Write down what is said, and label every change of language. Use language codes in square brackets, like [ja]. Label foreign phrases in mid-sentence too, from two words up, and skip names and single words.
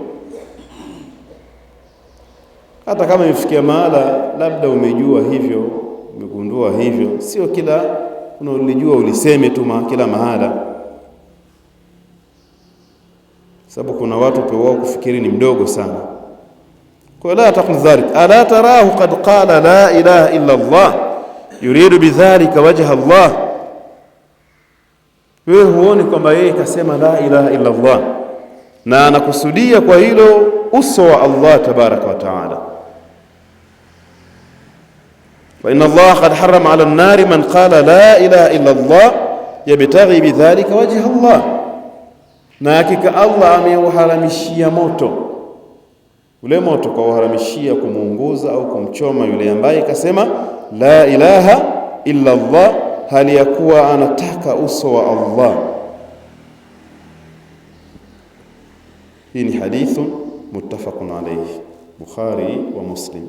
[sw] Hata kama ifikia mahala labda umejua hivyo, umegundua hivyo, sio kila unalijua uliseme tu kila mahala, sababu kuna watu pia wao kufikiri ni mdogo sana. [ar] فلا تقل ذلك, ألا تراه قد قال لا إله إلا الله يريد بذلك وجه الله, [sw] wewe huoni kwamba yeye kasema [ar] لا إله إلا الله [sw] na anakusudia kwa hilo uso wa Allah [ar] تبارك وتعالى. وإن الله قد حرم على النار من قال لا إله إلا الله يبتغي بذلك وجه الله, [sw] na hakika Allah ameuharamishia moto, ule moto kwa uharamishia kumuunguza au kumchoma yule ambaye kasema [ar] لا إله إلا الله [sw] hali ya kuwa anataka uso wa Allah. Hii ni hadithu [ar] متفق عليه, [sw] Bukhari wa Muslim.